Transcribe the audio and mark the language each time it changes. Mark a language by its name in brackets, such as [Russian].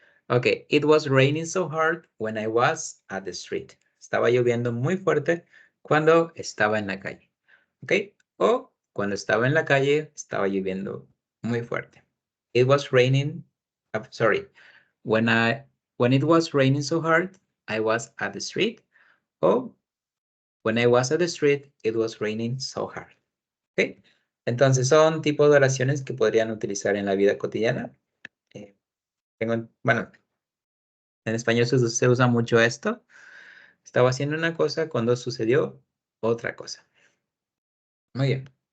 [English] Ok, it was raining so hard when I was at the street. [Spanish] Estaba lloviendo muy fuerte cuando estaba en la calle. Ok, o cuando estaba en la calle estaba lloviendo muy fuerte. [English] It was raining, sorry, when it was raining so hard, I was at the street. O when I was at the street, it was raining so hard. [Spanish] Ok, entonces son tipos de oraciones que podrían utilizar en la vida cotidiana. Bueno, En español se usa mucho esto. Estaba haciendo una cosa cuando sucedió otra cosa. Muy bien.